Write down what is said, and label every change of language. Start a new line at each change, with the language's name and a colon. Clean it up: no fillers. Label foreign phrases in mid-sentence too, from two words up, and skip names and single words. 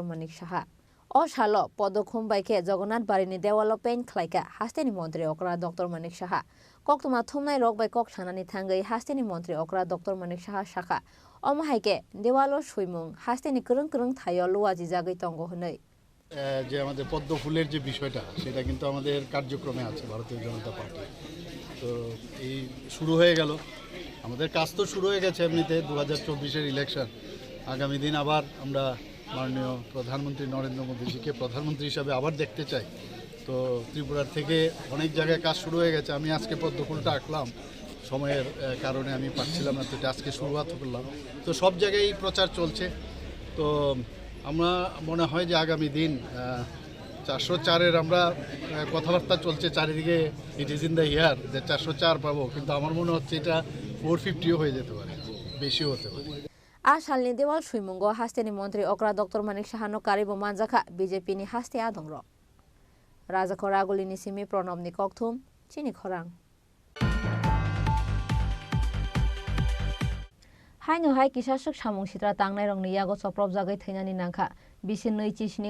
Kok Borok: Manik Saha O salo podokhum baike Jagannath barini development khlaika hasteni mantri okra Dr. Manik Saha koktuma thumnai rok bai kok sanani thangai hasteni mantri okra Dr. Manik Saha shakha omo haike dewalo suimung hasteni kurung kurung thayo luaji jagai tongo hunai
Bangla: যে আমাদের পদ্ম ফুলের যে বিষয়টা সেটা কিন্তু আমাদের কার্যক্রমে আছে ভারতীয় জনতা পার্টি তো এই শুরু হয়ে গেল আমাদের কাজ তো শুরু হয়ে গেছে এমনিতে 2024-এর ইলেকশন আগামী দিন আবার আমরা মাননীয় প্রধানমন্ত্রী নরেন্দ্র মোদীজিকে প্রধানমন্ত্রী হিসাবে আবার দেখতে চাই তো ত্রিপুরার থেকে অনেক জায়গায় কাজ শুরু হয়ে গেছে আমি আজকে পদ্ম ফুলটা আঁকলাম সময়ের কারণে আমি পাচ্ছিলাম না তো এটা আজকে শুরুয়াত করলাম তো সব জায়গায় প্রচার চলছে তো আমরা মনে হয় যে আগামী দিন 404-এর আমরা কথাবার্তা চলছে চারিদিকে
English: it is in the year
Bangla: যে 404 পাবো কিন্তু আমার মনে হচ্ছে এটা 450ও হয়ে যেতে পারে বেশিও হতে পারে
Kok Borok: Asalni dewal suimungo hasteni mantri okra Dr. Manik Saha no karibo manjaka BJP ni haste adongro Raja Khoraguli ni simi Pranab ni kokthum Chini Khorang Haino hai kisasuk samung sitra tangnai rongni yago soprop jagai thainani nangkha bisin nei chisni